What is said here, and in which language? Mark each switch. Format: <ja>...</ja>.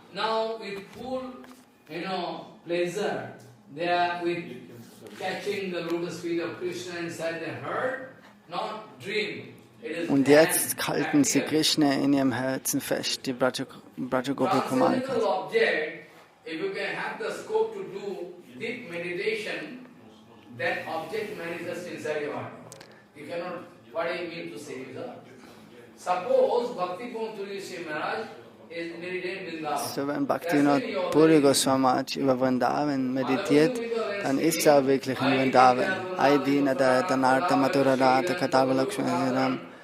<en>Now with full, pleasure, they are with catching the lotus feet of Krishna inside their heart, not dream.</en> <de>Und jetzt halten sie Krishna in ihrem Herzen fest, die Braja Gopa Kumarika.</de> <en>If you can have the scope to do deep meditation, that object manifests inside your heart. You cannot, what I mean to say is that, suppose Bhakti Puri Maharaj is meditating Vrindavan.</en> <de>So wenn Bhaktivinoda Puri Goswami über Vrindavan meditiert, dann ist er wirklich in Vrindavan. Aidina da Danartha Mathurarata Katavalakshmanam.</de>